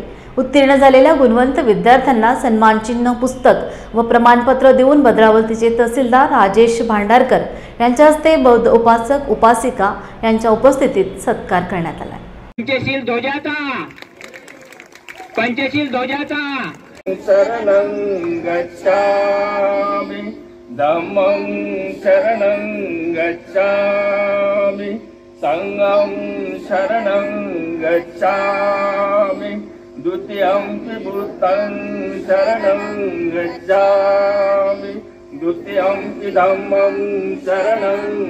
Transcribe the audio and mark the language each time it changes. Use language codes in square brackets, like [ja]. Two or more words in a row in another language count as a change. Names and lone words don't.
[mr] उत्तीर्ण झालेल्या गुणवंत विद्यार्थ्यांना सन्मानचिन्ह, पुस्तक व प्रमाणपत्र देऊन भद्रावतीचे तहसीलदार राजेश भांडारकर यांच्या हस्ते बौद्ध उपासक उपासिका यांच्या उपस्थितीत सत्कार करण्यात आला. [pi] पंचशील ध्वजाचा शरणं गच्छामि धम्मं शरणं गच्छामि संघं शरणं गच्छामि द्वितीयं बुद्धं शरणं गच्छामि द्वितीयं धम्मं शरणं